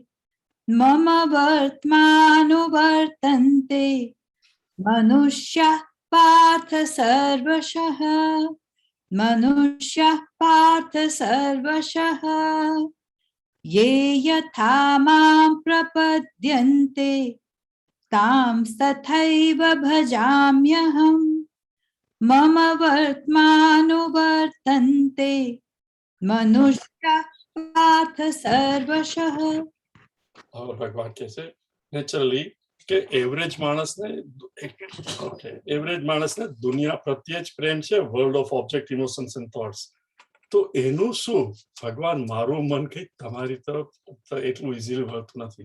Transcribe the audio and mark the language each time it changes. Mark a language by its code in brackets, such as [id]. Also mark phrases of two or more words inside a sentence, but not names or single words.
[sa] मनुष्यः पार्थ सर्वशः मनुष्यः पार्थ सर्वशः ये यथा मां प्रपद्यन्ते तांस्तथैव भजाम्यहम् मम वर्त्मानुवर्तन्ते मनुष्यः पार्थ सर्वशः. [gu] હવે ભગવાન કહે છે નેચરલી કે એવરેજ માણસને દુનિયા પ્રત્યે જ પ્રેમ છે, [en] world of object emotions and thoughts. [gu] તો એનું શું? ભગવાન મારું મન કઈ તમારી તરફ એટલું ઇઝીલી વળતું નથી.